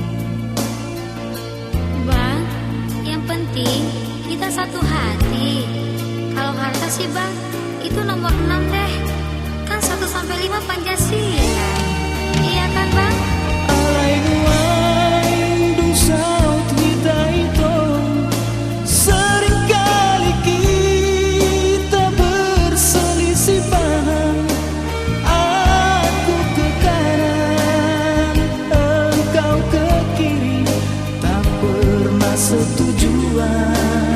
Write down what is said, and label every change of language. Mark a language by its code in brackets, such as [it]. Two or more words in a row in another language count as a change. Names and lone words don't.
[id] Bang, yang penting kita satu hati. Kalau harta sih bang, itu nomor 6 deh. Kan 1 sampai 5 Pancasila. Iya kan bang? [bbc] Alai nuai dung saut [id] kita itu seringkali kita berselisih paham. Aku ke kanan, engkau ke kiri, tak pernah setujuan.